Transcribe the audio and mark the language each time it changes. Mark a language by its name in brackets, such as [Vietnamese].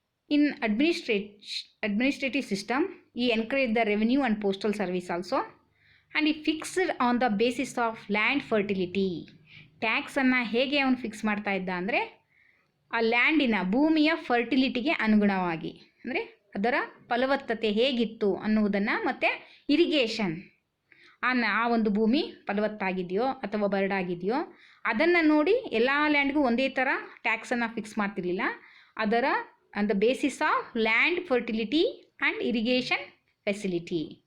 [English] In administrative system, he encouraged the revenue and postal service also, and he fixed on the basis of land fertility. [Kannada] ಟ್ಯಾಕ್ಸನ್ನು ಹೇಗೆ ಅವನು fix ಮಾಡ್ತಾ ಇದ್ದ ಅಂದರೆ ಆ ಲ್ಯಾಂಡಿನ ಭೂಮಿಯ ಫರ್ಟಿಲಿಟಿಗೆ ಅನುಗುಣವಾಗಿ, ಅಂದರೆ ಅದರ ಫಲವತ್ತತೆ ಹೇಗಿತ್ತು ಅನ್ನುವುದನ್ನು, ಮತ್ತು ಇರಿಗೇಷನ್ ಆ ಒಂದು ಭೂಮಿ ಫಲವತ್ತಾಗಿದೆಯೋ ಅಥವಾ ಬರಡಾಗಿದೆಯೋ ಅದನ್ನು ನೋಡಿ ಎಲ್ಲ ಲ್ಯಾಂಡ್ಗೂ ಒಂದೇ ಥರ ಟ್ಯಾಕ್ಸನ್ನು ಫಿಕ್ಸ್ ಮಾಡ್ತಿರ್ಲಿಲ್ಲ. [English] ಅದರ on the basis of land fertility and irrigation facility.